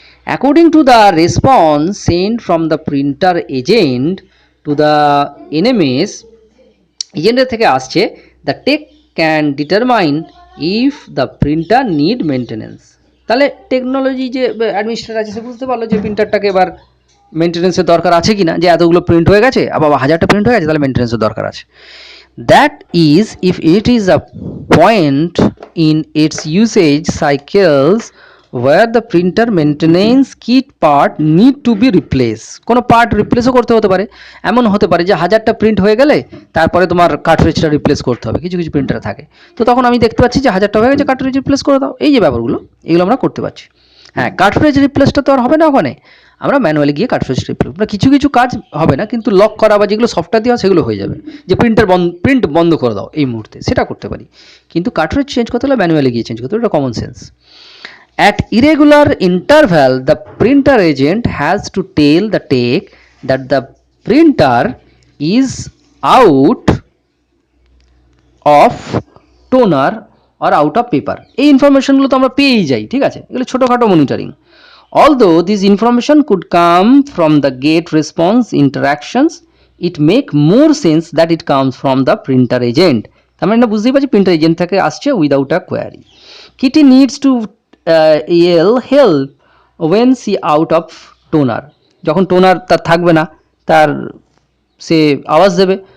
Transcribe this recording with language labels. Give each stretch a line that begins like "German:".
English: according to the response send from the printer agent to the NMS,
Bangla: এজেন্টের থেকে আসছে,
English: The tech can determine if the printer need maintenance.
Bangla: তাহলে technology যে administrator আছে সে বুঝতে পারলো যে প্রিন্টারটাকে এবার মেনটেন্যান্সের দরকার আছে কি না, যে এতগুলো প্রিন্ট হয়ে গেছে, আবার 1000টা প্রিন্ট হয়ে গেছে, তাহলে মেনটেন্যান্সের দরকার আছে।
English: That is, if it is a point in its usage cycles where the printer maintenance kit part need to be replaced,
Bangla: কোনো পার্ট রিপ্লেসও করতে হতে পারে। এমন হতে পারে যে 1000টা প্রিন্ট হয়ে গেলে তারপরে তোমার কার্ট্রিজটা রিপ্লেস করতে হবে, কিছু কিছু প্রিন্টার থাকে, তো তখন আমি দেখতে পাচ্ছি যে 1000টা হয়ে গেছে, কার্ট্রিজ রিপ্লেস করে দাও। এই যে ব্যাপারগুলো, এগুলো আমরা করতে পারছি। হ্যাঁ, কার্ট্রিজ রিপ্লেসটা তো আর হবে না, ওখানে আমরা ম্যানুয়ালি গিয়ে কার্ট্রিজ রিপ্লেস, কিছু কিছু কাজ হবে না, কিন্তু লক করা বা যেগুলো সফটওয়্যার দেওয়া সেগুলো হয়ে যাবে, যে প্রিন্ট বন্ধ করে দাও এই মুহূর্তে, সেটা করতে পারি। কিন্তু কার্ট্রিজ চেঞ্জ করতে হলে ম্যানুয়ালি গিয়ে চেঞ্জ করতে হবে, এটা common sense.
English: At irregular interval, the printer agent has to tell the tech that the printer is out of toner or out of paper.
Bangla: এই ইনফরমেশনগুলো তো আমরা পেয়েই যাই, ঠিক আছে, এগুলো ছোটোখাটো monitoring.
English: Although this information could come from the GET response interactions, it make more sense that it comes from the printer agent,
Bangla: তার মানে এটা বুঝতেই পারছি প্রিন্টার এজেন্ট থেকে আসছে
English: Without a query. Kitty needs to yell help when she out of toner,
Bangla: যখন toner তার থাকবে না তার সে আওয়াজ দেবে।